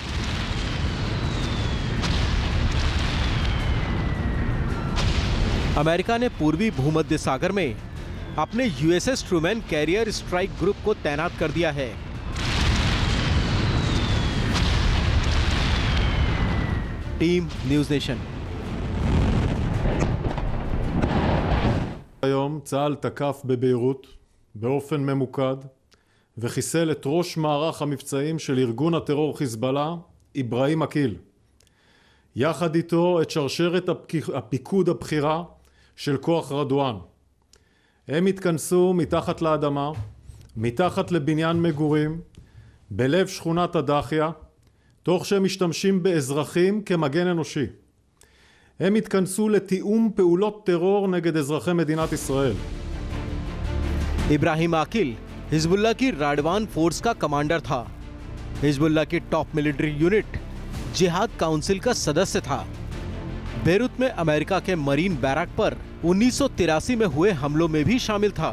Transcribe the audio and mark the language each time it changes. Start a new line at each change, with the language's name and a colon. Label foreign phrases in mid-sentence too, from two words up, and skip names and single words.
Hindi: अमेरिका ने पूर्वी भूमध्य सागर में अपने यूएसएस ट्रूमैन
English: carrier strike group
Hindi: को तैनात कर दिया है। टीम न्यूज़ नेशन।
Hebrew: היום צה"ל תקף בביירות באופן ממוקד וחיסל את ראש מערך המבצעים של ארגון הטרור חיזבאללה, איברהים עקיל. יחד איתו את שרשרת הפיקוד הבכירה של כוח רדואן. הם התכנסו מתחת לאדמה, מתחת לבניין מגורים, בלב שכונת הדחיה, תוך שהם משתמשים באזרחים כמגן אנושי. הם התכנסו לתיאום פעולות טרור נגד אזרחי מדינת ישראל.
Hindi: इब्राहिम आकिल हिजबुल्लाह की राडवान फोर्स का कमांडर था। हिजबुल्लाह की
English: top military unit
Hindi: जिहाद काउंसिल का सदस्य था। बेरूत में अमेरिका के
English: Marine barracks
Hindi: पर 1983 में हुए हमलों में भी शामिल था।